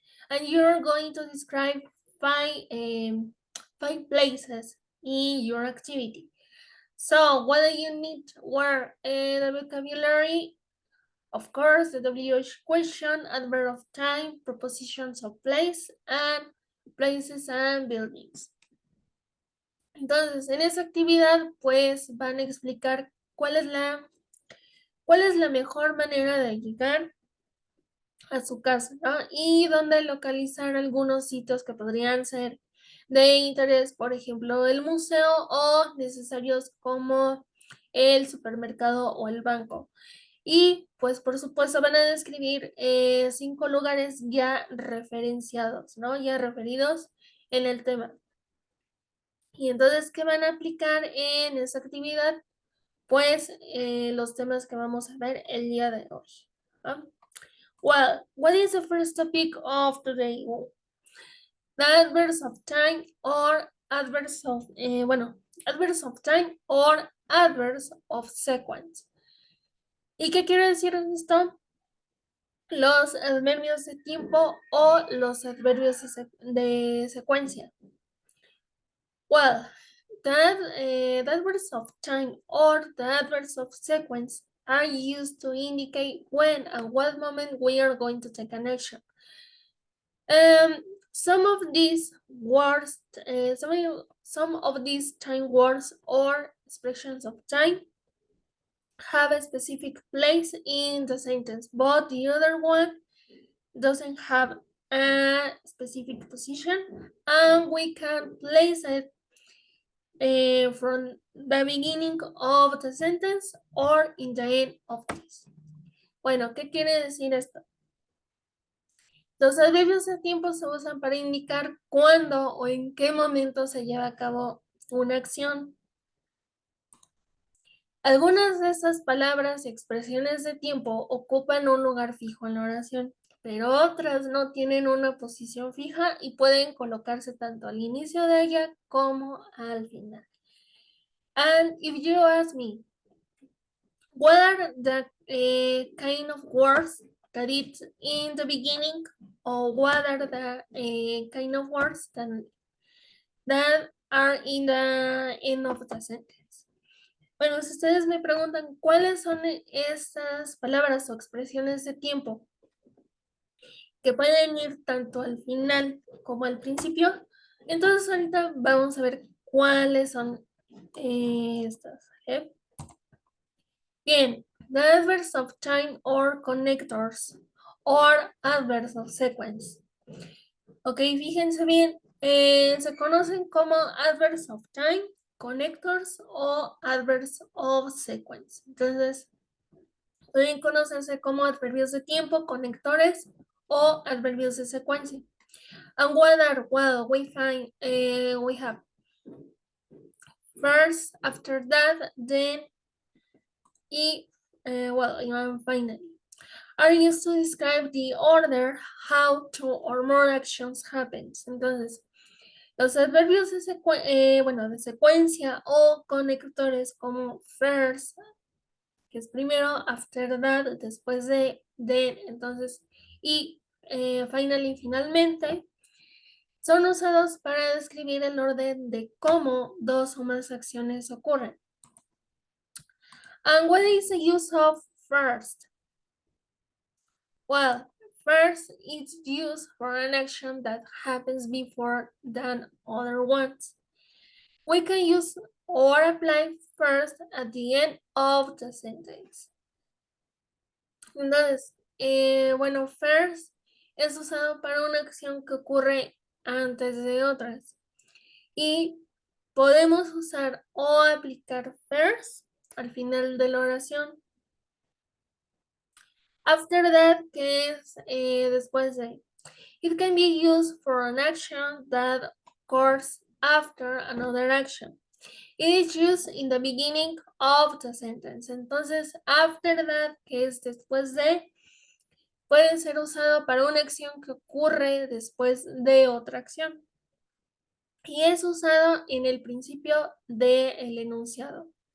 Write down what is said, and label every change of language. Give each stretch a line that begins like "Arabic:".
English: And you're going to describe five places in your activity. So what do you need? Where the vocabulary, of course, the WH question, adverb of time, prepositions of place, and places and buildings.
Spanish: Entonces, en esa actividad, pues van a explicar cuál es la mejor manera de llegar a su casa, ¿no? Y dónde localizar algunos sitios que podrían ser de interés, por ejemplo, el museo o necesarios como el supermercado o el banco. Y pues por supuesto van a describir 5 lugares ya referenciados, ¿no? Ya referidos en el tema. Y entonces, ¿qué van a aplicar en esa actividad? Pues los temas que vamos a ver el día de hoy. ¿Ah?
English: Well, what is the first topic of today? The adverbs of time or adverbs of, adverbs of time or adverbs of sequence.
Spanish: ¿Y qué quiere decir esto? Los adverbios de tiempo o los adverbios de secuencia.
English: Well, the adverbs of time or the adverbs of sequence are used to indicate when and what moment we are going to take an action. Some of these words, some of these time words or expressions of time have a specific place in the sentence, but the other one doesn't have a specific position, and we can place it from the beginning of the sentence or in the end of this.
Spanish: Bueno, ¿qué quiere decir esto? Los adverbios de tiempo se usan para indicar cuándo o en qué momento se lleva a cabo una acción. Algunas de estas palabras y expresiones de tiempo ocupan un lugar fijo en la oración, pero otras no tienen una posición fija y pueden colocarse tanto al inicio de ella como al final.
English: And if you ask me, what are the kind of words that it's in the beginning, or what are the kind of words that are in the end of the sentence?
Spanish: Bueno, si ustedes me preguntan cuáles son estas palabras o expresiones de tiempo que pueden ir tanto al final como al principio, entonces ahorita vamos a ver cuáles son estas. ¿Eh?
English: Bien, the adverbs of time or connectors or adverbs of sequence.
Spanish: Ok, fíjense bien, se conocen como adverbs of time, connectors o adverbs of sequence. Entonces, pueden conocerse como adverbios de tiempo, conectores o adverbios de secuencia.
English: And what are, well, we find, we have first, after that, then, y, and finally. Are used to describe the order, how two or more actions happens.
Spanish: Entonces, los adverbios de, de secuencia o conectores como first, que es primero, after that, después de, then, entonces, y finally, finalmente, son usados para describir el orden de cómo dos o más acciones ocurren.
English: And what is the use of first? Well, first it's used for an action that happens before than other ones. We can use or apply first at the end of the sentence.
Spanish: Entonces, first es usado para una acción que ocurre antes de otras. Y podemos usar o aplicar first al final de la oración. After that, que es después de.
English: It can be used for an action that occurs after another action. It is used in the beginning of the sentence.
Spanish: Entonces, after that, que es después de, puede ser usado para una acción que ocurre después de otra acción. Y es usado en el principio del enunciado.